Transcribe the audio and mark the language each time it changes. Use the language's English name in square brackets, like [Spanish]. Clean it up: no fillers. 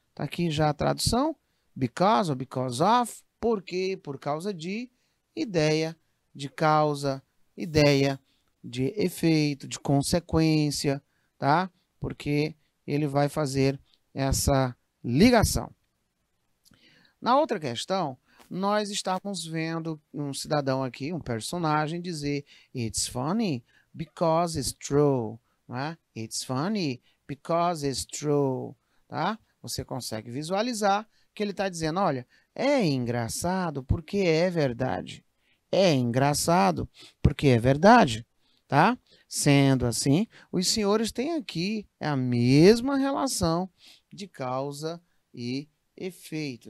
[Portuguese] Tá aqui já a tradução: because ou because of, porque, por causa de, ideia de causa, ideia de efeito, de consequência, tá? Porque ele vai fazer essa ligação. Na outra questão, nós estávamos vendo um cidadão aqui, um personagem, dizer [English] it's funny because it's true, [Portuguese] né? [English] It's funny because it's true, tá? [Portuguese] Você consegue visualizar que ele está dizendo, olha, é engraçado porque é verdade. É engraçado porque é verdade, tá? Sendo assim, os senhores têm aqui a mesma relação de causa e efeito.